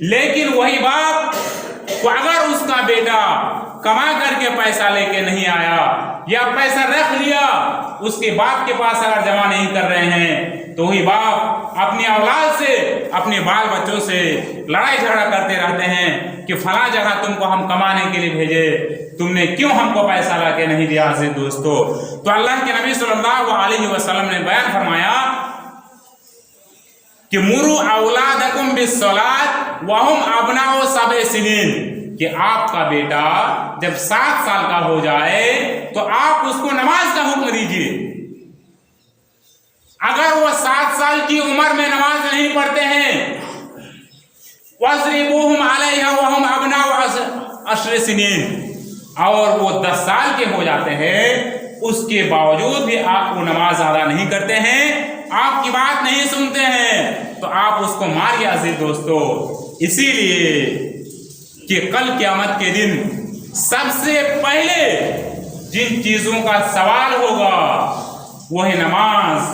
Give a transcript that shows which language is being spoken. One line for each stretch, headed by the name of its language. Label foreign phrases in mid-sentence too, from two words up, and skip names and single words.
Hindi: लेकिन वही बाप को अगर उसका बेटा कमा करके पैसा लेके नहीं आया या पैसा रख लिया, उसके बाप के पास अगर जमा नहीं कर रहे हैं, तो वही बाप अपनी औलाद से, अपने बाल बच्चों से लड़ाई झगड़ा करते रहते हैं कि फला जगह तुमको हम कमाने के लिए भेजे, तुमने क्यों हमको पैसा ला के नहीं दिया। अजीज दोस्तों, तो अल्लाह के नबी
Arabic: صلى الله عليه وسلم
Hindi: ने बयान फरमाया कि
Arabic: مروا أولادكم بالصلاة وهم أبناء سبع سنين,
Hindi: कि आपका बेटा जब 7 साल का हो जाए तो आप उसको नमाज का हुक्म दीजिए। अगर वो 7 साल की उम्र में नमाज नहीं पढ़ते हैं,
Arabic: واضربوهم عليها وهم أبناء 10 سنين,
Hindi: और वो 10 साल के हो जाते हैं, उसके बावजूद भी आप वो नमाज अदा नहीं करते हैं, आपकी बात नहीं सुनते हैं, तो आप उसको मारिए। अजीज दोस्तों, इसीलिए कि कल क़यामत के दिन सबसे पहले जिन चीजों का सवाल होगा वो है नमाज।